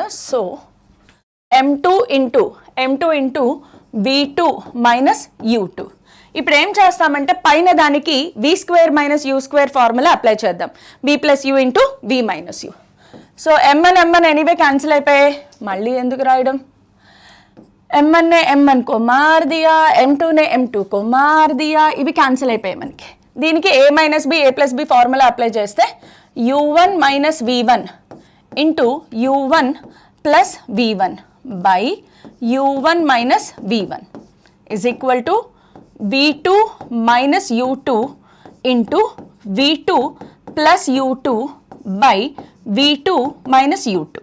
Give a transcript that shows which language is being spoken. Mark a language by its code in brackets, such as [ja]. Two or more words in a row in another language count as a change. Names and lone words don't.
[en] so m2 into v2 minus u2. [te] ఇప్పుడు ఏం చేస్తామంటే పైన దానికి [en] v square minus u square formula apply [te] చేద్దాం. [en] v plus u into v minus u. [te] సో m1 [en] anyway cancel [te] అయిపోయాయి, మళ్ళీ ఎందుకు రాయడం? [hi] m1 ने m1 को मार दिया, m2 ने m2 को मार दिया, [te] ఇవి క్యాన్సిల్ అయిపోయాయి మనకి. [en] దీనికి a minus b, a plus b formula apply చేస్తే u1 minus v1 into u1 plus v1 by u1 minus v1 is equal to v2 minus u2 into v2 plus u2 by v2 minus u2.